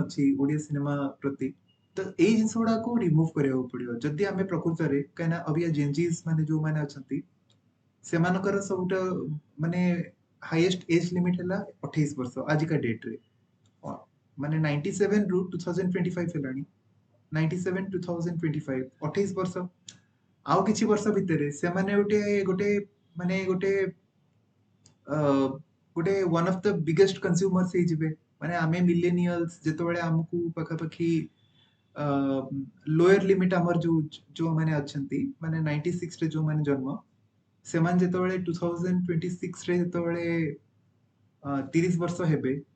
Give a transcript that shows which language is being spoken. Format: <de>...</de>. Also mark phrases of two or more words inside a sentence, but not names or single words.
<or>ଅଛି ଓଡିଆ ସିନେମା ପ୍ରତି ତ ଏଇ ଜିନିଷ ଗୁଡାକୁ ରିମୁଭ କରିବାକୁ ପଡିବ ଯଦି ଆମେ ପ୍ରକୃତରେ କାହିଁକିନା ଅବିକା ଜେନଜିସ୍ ମାନେ ଯୋଉମାନେ ଅଛନ୍ତି ସେମାନଙ୍କର ସବୁଟା ମାନେ</or> <en>highest age limit</en> <or>ହେଲା 28 ବର୍ଷ ଆଜିକା ଡେଟ ରେ ମାନେ 97 ରୁ 2025 ହେଲାଣି 97 2025 28 ବର୍ଷ ଆଉ କିଛି ବର୍ଷ ଭିତରେ ସେମାନେ ଗୋଟେ ଗୋଟେ ମାନେ ଗୋଟେ ଗୋଟେ</or> <en>one of the biggest consumers</en> <or>ହେଇଯିବେ ମାନେ ଆମେ ମିଲେନିयल्स ଯେତେବେଳେ ଆମକୁ ପାଖାପାଖି</or> <en>lower limit</en> <or>ଆମର ଯୋଉ ମାନେ ଅଛନ୍ତି ମାନେ 96 ରେ ଯୋଉମାନେ ଜନ୍ମ ସେମାନେ ଯେତେବେଳେ 2026 ରେ ଯେତେବେଳେ 30 ବର୍ଷ ହେବେ</or>